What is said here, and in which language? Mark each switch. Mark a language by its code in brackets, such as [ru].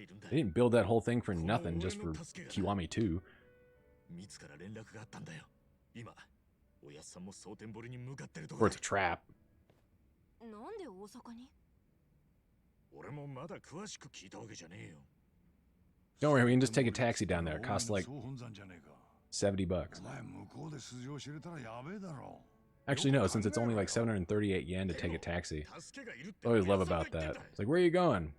[en] They didn't build that whole thing for nothing just for Kiwami 2. [ja] 自ら連絡があったんだよ。今、おやっさんも蒼天堀に向かってると [en] Or [ja] こ [en] it's a trap. [ja] なんで大阪に？俺もまだ詳しく聞いたわけじゃねえよ。 [en] Don't worry, we can just take a taxi down there. It costs like $70. [ja] お前向こうで素性知れたらやべえだろ。 [en] Actually, no, since it's only like 738 yen to take a taxi. I always love about that. It's like, where are you going?